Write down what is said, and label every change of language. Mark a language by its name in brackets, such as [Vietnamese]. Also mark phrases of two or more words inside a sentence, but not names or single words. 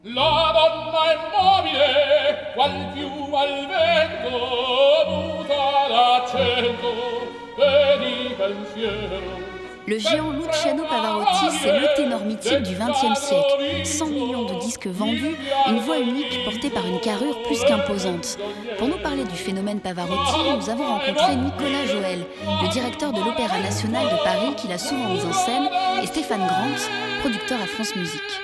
[Italian] La donna immobile, qual più al vento, muta d'accento e di pensiero. [French] Le géant Luciano Pavarotti, c'est le ténor mythique du XXe siècle. 100 millions de disques vendus, une voix unique portée par une carrure plus qu'imposante. Pour nous parler du phénomène Pavarotti, nous avons rencontré Nicolas Joël, le directeur de l'Opéra national de Paris qui l'a souvent mis en scène, et Stéphane Grant, producteur à France Musique.